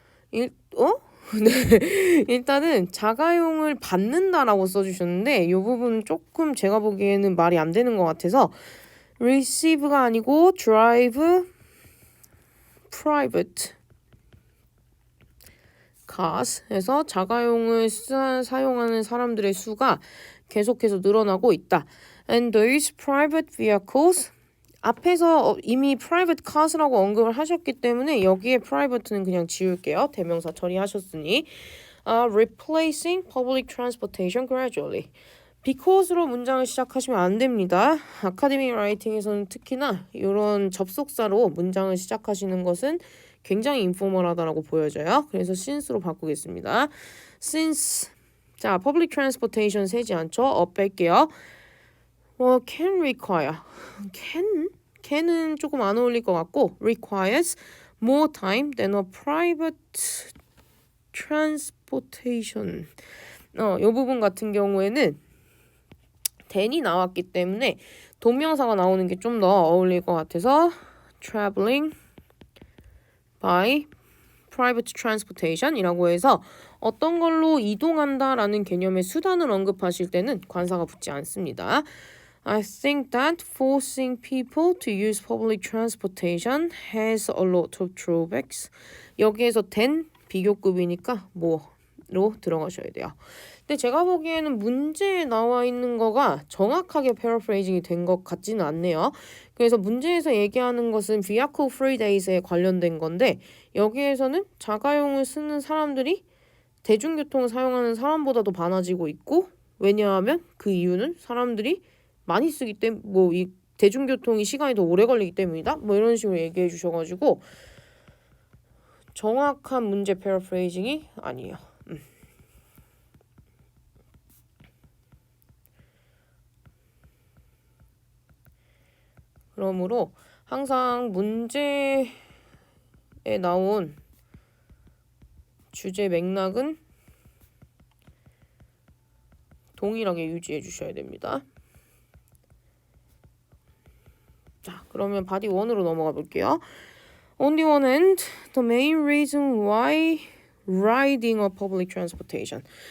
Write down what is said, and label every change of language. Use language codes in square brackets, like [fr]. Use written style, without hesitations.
[ko] 네, 일단은 자가용을 받는다라고 써주셨는데 이 부분 조금 제가 보기에는 말이 안 되는 것 같아서 receive가 아니고 [en] drive private cars [ko] 해서 자가용을 사용하는 사람들의 수가 계속해서 늘어나고 있다. [en] And those private vehicles [ko] 앞에서 이미 private cars라고 언급을 하셨기 때문에 여기에 private는 그냥 지울게요. 대명사 처리하셨으니 [en] replacing public transportation gradually. [ko] because로 문장을 시작하시면 안 됩니다. 아카데믹 라이팅에서는 특히나 이런 접속사로 문장을 시작하시는 것은 굉장히 인포멀하다라고 보여져요. 그래서 since로 바꾸겠습니다. since 자, public transportation 세지 않죠? 뺄게요. [en] can require can은 [ko] 조금 안 어울릴 것 같고 [en] requires more time than a private transportation. [ko] 이 부분 같은 경우에는 than이 나왔기 때문에 동명사가 나오는 게 좀 더 어울릴 것 같아서 [en] traveling by private transportation [ko] 이라고 해서 어떤 걸로 이동한다라는 개념의 수단을 언급하실 때는 관사가 붙지 않습니다. [en] I think that forcing people to use public transportation has a lot of drawbacks. [ko] 여기에서 than 비교급이니까 뭐로 들어가셔야 돼요. 근데 제가 보기에는 문제에 나와 있는 거가 정확하게 패러프레이징이 된 것 같지는 않네요. 그래서 문제에서 얘기하는 것은 vehicle free days에 관련된 건데 여기에서는 자가용을 쓰는 사람들이 대중교통을 사용하는 사람보다도 많아지고 있고 왜냐하면 그 이유는 사람들이 많이 쓰기 때문에 뭐 이 대중교통이 시간이 더 오래 걸리기 때문이다. 뭐 이런 식으로 얘기해 주셔가지고 정확한 문제 패러프레이징이 아니에요. 그러므로 항상 문제에 나온 주제 맥락은 동일하게 유지해 주셔야 됩니다. 자, 그러면 바디 1으로 넘어가 볼게요. [en] On the one hand, the main reason why riding a public transportation.